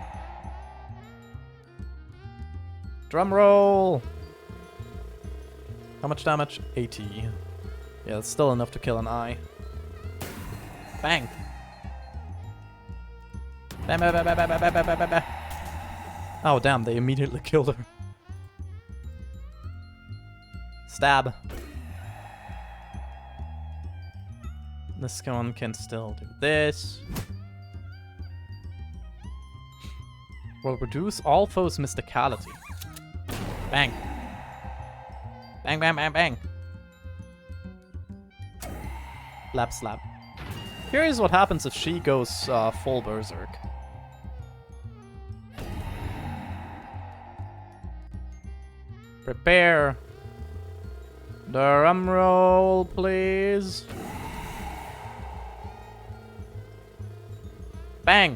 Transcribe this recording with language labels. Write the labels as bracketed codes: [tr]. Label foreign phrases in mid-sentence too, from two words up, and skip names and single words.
[en] Drum roll! How much damage? 80. Yeah, that's still enough to kill an eye. Bang! Bam, bam, bam, bam, bam, bam, bam, bam, bam. Oh, damn, they immediately killed her. Stab. This one can still do this. Will reduce all foes' mysticality. Bang. Bang, bang, bang, bang. Lap slap. Here's what happens if she goes full berserk. Prepare. Drum roll, please. Bang!